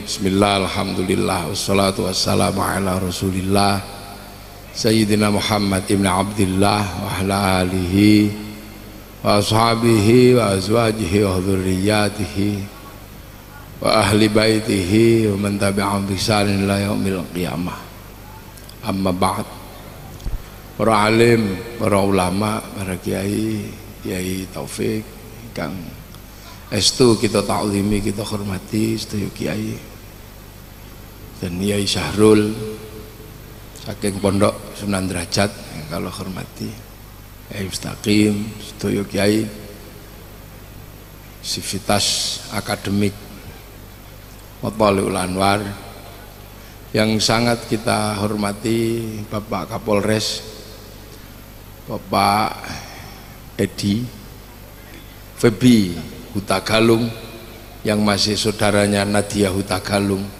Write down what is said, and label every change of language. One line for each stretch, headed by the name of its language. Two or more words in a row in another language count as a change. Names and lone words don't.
Arabic: بسم الله والحمد لله والصلاة والسلام على رسول الله سيدنا محمد بن عبد الله وعلى آله وأصحابه وأزواجه وذرياته وأهل بيته ومن تبعهم بإحسان إلى يوم القيامة. أما بعد.
Indonesian: Para alim, para ulama, para kiai, Kiai Taufik, Kang estu kita taklimi, kita hormati sedaya kiai dan Kiai Syahrul saking Pondok Sunan Derajat kalau hormati, Kiai Mustaqim, sedaya kiai sivitas akademik Mathaliul Anwar yang sangat kita hormati, Bapak Kapolres Bapak Edi Febi Hutagalung yang masih saudaranya Nadia Hutagalung.